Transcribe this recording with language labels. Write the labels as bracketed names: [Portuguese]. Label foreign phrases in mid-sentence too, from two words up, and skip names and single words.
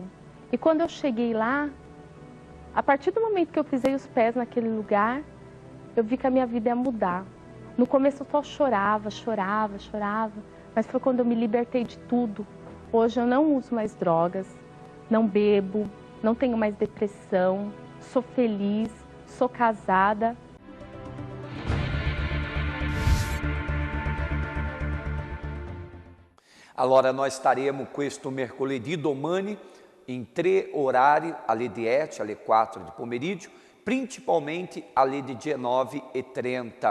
[Portuguese] E quando eu cheguei lá, a partir do momento que eu pisei os pés naquele lugar, eu vi que a minha vida ia mudar. No começo eu só chorava, mas foi quando eu me libertei de tudo. Hoje eu não uso mais drogas, não bebo, não tenho mais depressão, sou feliz, sou casada. [Italian] Allora noi staremo questo mercoledì domani in 3 orari, alle 10, alle 4 di pomeriggio, principalmente alle 19h30.